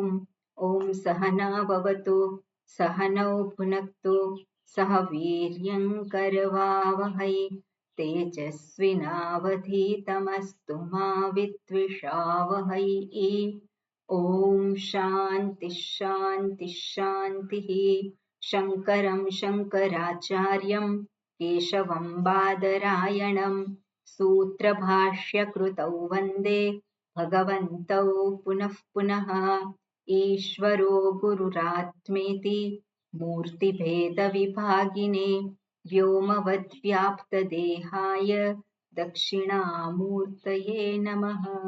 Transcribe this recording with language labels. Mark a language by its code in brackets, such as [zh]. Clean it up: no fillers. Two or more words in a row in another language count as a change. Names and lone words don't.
[sa] ઓમ સહના ભવતુ સહનૌ ભુનક્તુ સહ વીર્યં કરવાવહૈ, તેજસ્વિનાવધીતમસ્તુ મા વિદ્વિષાવહૈ. ઓમ શાંતિ શાંતિ શાંતિઃ. શંકરં શંકરાચાર્યં કેશવં બાદરાયણં सूत्रभाष्यकृतौ वन्दे भगवन्तौ पुनः पुनः. ईश्वरो गुरुरात्मेति मूर्तिभेदविभागिने, व्योमवद्व्याप्तदेहाय दक्षिणामूर्तये नमः.